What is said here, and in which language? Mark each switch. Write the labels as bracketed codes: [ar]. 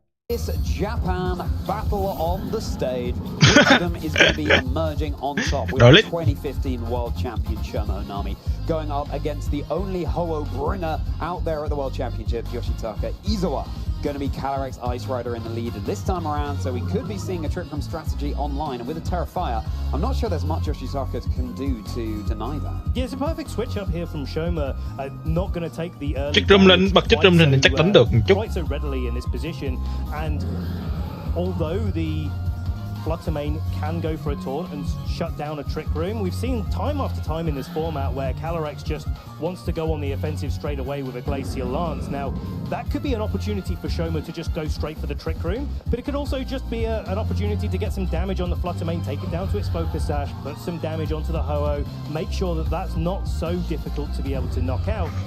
[en] this Japan battle on the stage. Which of them is going to be emerging on top with the 2015 World Champion Shoma Onami going up against the only Ho-Oh bringer out there at the World Championships, Yoshitaka Izawa. Going to be Calyrex Ice Rider in the lead this time around, so we could be seeing a Trick Room strategy online. And with a Terra Fire, I'm not sure there's much Yoshitaka can do to deny that. Yeah, it's a perfect switch up here from Shoma. Not going to take the early [vi] Trick Room lên, bật Trick Room lên thì chắc đánh được một chút. [en] Quite so readily in this position, and although the Fluttermane can go for a taunt and shut down a Trick Room. We've seen time after time in this format where Calyrex just wants to go on the offensive straight away with a Glacial Lance. Now, that could be an opportunity for Shoma to just go straight for the Trick Room, but it could also just be an opportunity to get some damage on the Fluttermane, take it down to its Focus Sash, put some damage onto the Ho-Oh, make sure that that's not so difficult to be able to knock out.